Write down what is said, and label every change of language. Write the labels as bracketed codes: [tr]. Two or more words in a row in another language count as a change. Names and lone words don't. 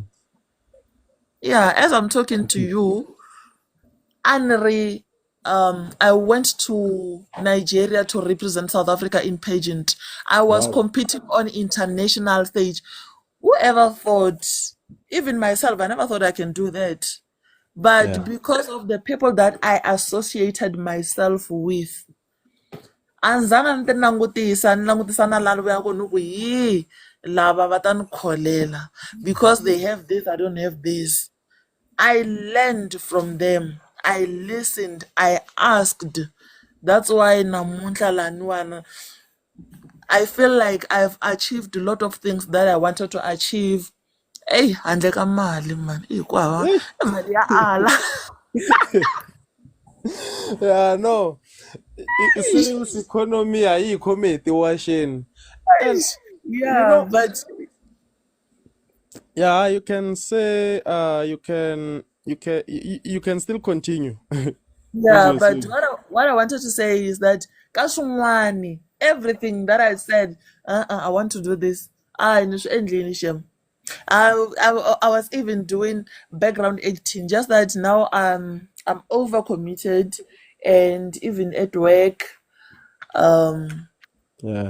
[en] Yeah, as I'm talking to you, Anri, I went to Nigeria to represent South Africa in pageant. I was Wow. competing on international stage. Whoever thought, even myself, I never thought I can do that. But Yeah. because of the people that I associated myself with, [ts] anzanga ni langutisa na lani vuya ku ni ku hi lava va ta ni kholela [en] because they have this, I don't have this. I learned from them. I listened. I asked. That's why [ts] namuntlha laniwana, [en] I feel like I've achieved a lot of things that I wanted to achieve. [ts] Hey, handle ka mali man. Hikwava Eh. mali ya ala. [en] Yeah. No. Serious economy ayikho mate washing. And you Yeah, know, but yeah, you can say you can still continue as yeah, you're but saying. what I wanted to say is that [ts] ka swin'wani [en] everything that I said, I want to do this. I I was even doing background acting, just that now I'm overcommitted, and even at work, um, Yeah.